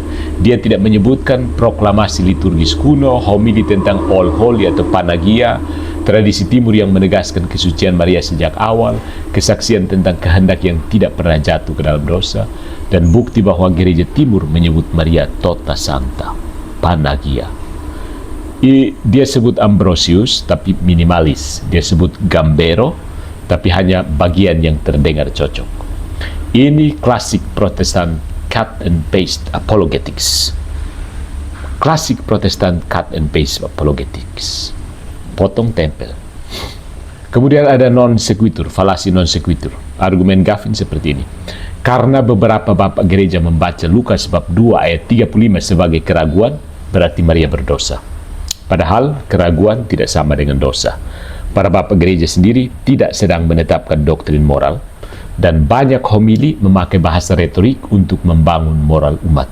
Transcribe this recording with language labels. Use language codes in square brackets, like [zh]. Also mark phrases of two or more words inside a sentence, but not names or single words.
[id] Dia tidak menyebutkan proklamasi liturgis kuno, homili tentang [en] All Holy [id] atau Panagia, tradisi timur yang menegaskan kesucian Maria sejak awal, kesaksian tentang kehendak yang tidak pernah jatuh ke dalam dosa, dan bukti bahwa gereja timur menyebut Maria [la] Tota Santa, [id] Panagia. Dia sebut Ambrosius tapi minimalis. Dia sebut Gambero tapi hanya bagian yang terdengar cocok. Ini klasik Protestan [en] cut and paste apologetics. [id] Klasik Protestan [en] cut and paste apologetics. [id] Potong tempel. Kemudian ada [la] non sequitur, [id] falasi [la] non sequitur. [id] Argumen Gavin seperti ini. Karena beberapa bapak gereja membaca Lukas bab 2 ayat 35 sebagai keraguan, berarti Maria berdosa. Padahal keraguan tidak sama dengan dosa. Para bapak gereja sendiri tidak sedang menetapkan doktrin moral, dan banyak homili memakai bahasa retorik untuk membangun moral umat.